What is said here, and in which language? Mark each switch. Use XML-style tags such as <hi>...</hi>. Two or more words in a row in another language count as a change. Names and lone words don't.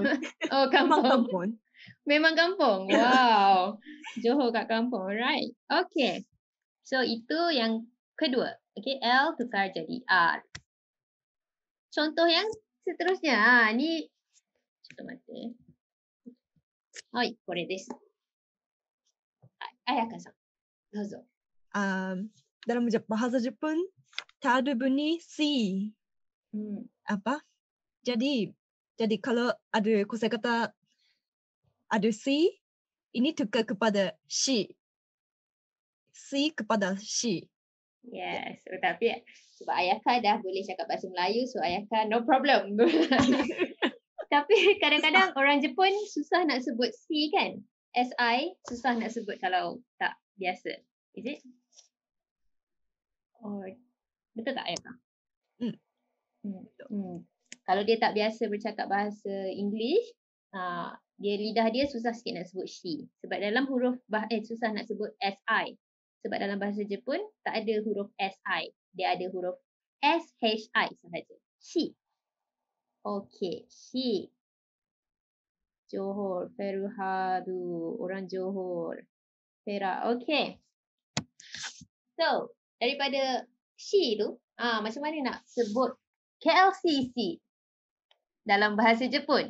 <ms>Oh, kampung. Memang kampung? Wow. Johor kat kampung. Alright. Okay. So, itu yang kedua. Okay, L tukar jadi R. Contoh yang seterusnya. Ni, cakap mata. Hai,</ms> <ja>これです. Ayaka-san. Dozo.</ja> <ms>Dalam bahasa Jepun, tak ada bunyi C. Apa? Jadi kalau ada kosakata ada C, ini tukar kepada shi. si kepada she. Yes. So, tapi sebab Ayaka dah boleh cakap bahasa Melayu, so Ayaka no problem. Tapi kadang-kadang orang Jepun susah nak sebut si kan? SI susah nak sebut kalau tak biasa.</ms> <en>Is it?</en> <ms>Oh, betul tak Ayaka? Kalau dia tak biasa bercakap bahasa English, lidah dia susah sikit nak sebut she. Sebab dalam huruf susah nak sebut SI. Sebab dalam bahasa Jepun tak ada huruf SI. Dia ada huruf SHI sahaja. She. Okay, she. Johor, Feruhadu, orang Johor. Perak. Okay. So, daripada she tu, macam mana nak sebut KLCC dalam bahasa Jepun?</ms>